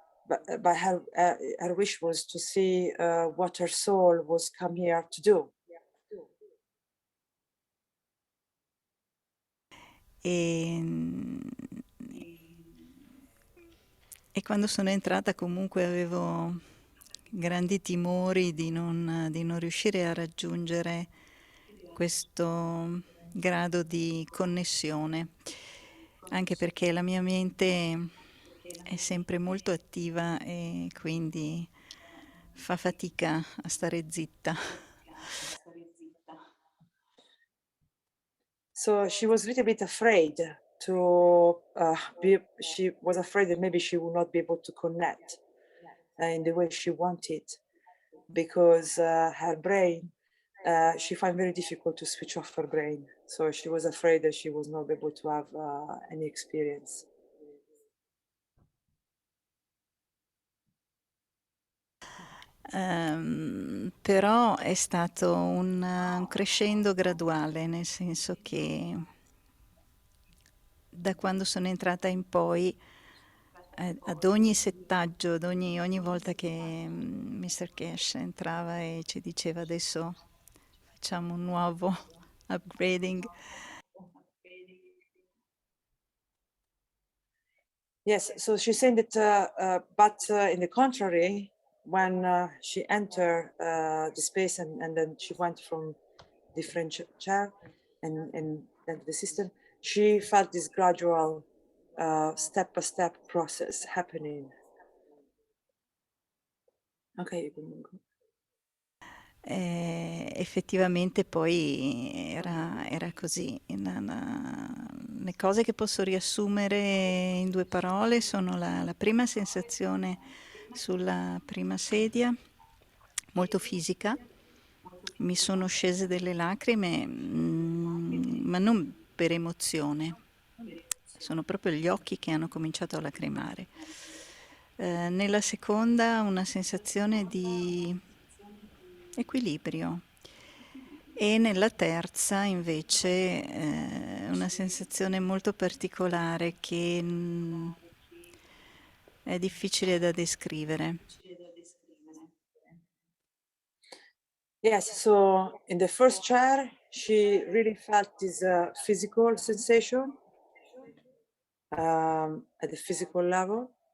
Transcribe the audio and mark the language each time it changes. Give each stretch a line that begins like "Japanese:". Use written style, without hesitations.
English: But her wish was to see what her soul was come here to do.
Italian: E quando sono entrata comunque avevo grandi timori di non riuscire a raggiungere questo grado di connessione, anche perché la mia mente è sempre molto attiva e quindi fa fatica a stare zitta.
English: So she was a little bit afraid to she was afraid that maybe she would not be able to connect in the way she wanted, because her brain, she found very difficult to switch off her brain. So she was afraid that she was not able to have any experience.
Italian: Però è stato un crescendo graduale, nel senso che da quando sono entrata in poi, ad ogni settaggio, ogni volta che Mr. Cash entrava e ci diceva adesso facciamo un nuovo upgrading.
English: Yes, so she said that, but in the contrary, when she entered the space and then she went from different chair and then the system, she felt this gradual step-by-step process happening.
Italian: Okay, comunque. Effettivamente poi era così. Le cose che posso riassumere in 2 parole sono la prima sensazione sulla prima sedia, molto fisica. Mi sono scese delle lacrime, ma non per emozione, sono proprio gli occhi che hanno cominciato a lacrimare. Nella seconda una sensazione di equilibrio e nella terza invece una sensazione molto particolare che è difficile da descrivere.
English: Yes, so in the first chair, she really felt this physical sensation at the physical level.